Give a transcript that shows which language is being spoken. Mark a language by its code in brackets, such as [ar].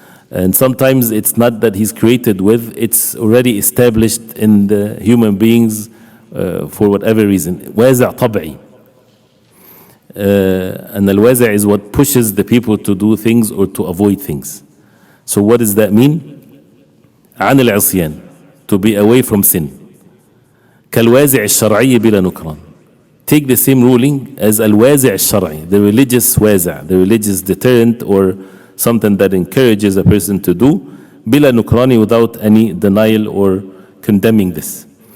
[en] And sometimes it's not that he's created with, it's already established in the human beings for whatever reason. Wazi' tab'i. And al-wazi' is what pushes the people to do things or to avoid things. So what does that mean? [ar] عن العصيان, [en] to be away from sin. [ar] كالوازع الشرعي بلا نكران. [en] Take the same ruling as [ar] الوازع الشرعي, [en] the religious wazi', the religious deterrent, or something that encourages a person to do, [ar] بلا نكران, [en] without any denial or condemning this.